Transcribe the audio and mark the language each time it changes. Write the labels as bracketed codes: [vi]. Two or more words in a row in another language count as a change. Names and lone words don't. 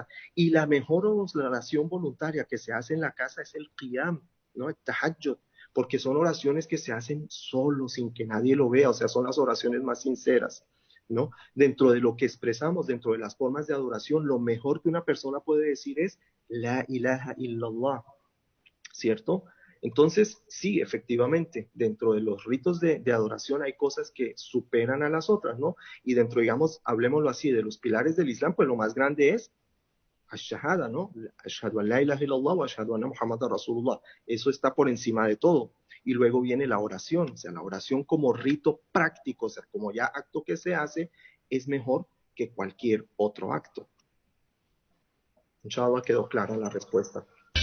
[es] Y la mejor oración voluntaria que se hace en la casa es el qiyam, ¿no? El tahajjud, porque son oraciones que se hacen solo, sin que nadie lo vea, o sea, son las oraciones más sinceras, ¿no? Dentro de lo que expresamos, dentro de las formas de adoración, lo mejor que una persona puede decir es [ar] لا إله إلا الله, [es] ¿cierto? Entonces, sí, efectivamente, dentro de los ritos de adoración hay cosas que superan a las otras, ¿no? Y dentro, digamos, hablemoslo así, de los pilares del Islam, pues lo más grande es Ash-Shahada, ¿no? [ar] أشهد أن لا إله إلا الله وأشهد أن محمدا رسول الله. [es] Eso está por encima de todo. Y luego viene la oración, o sea, la oración como rito práctico, o sea, como ya acto que se hace, es mejor que cualquier otro acto. Inshallah quedó clara la respuesta.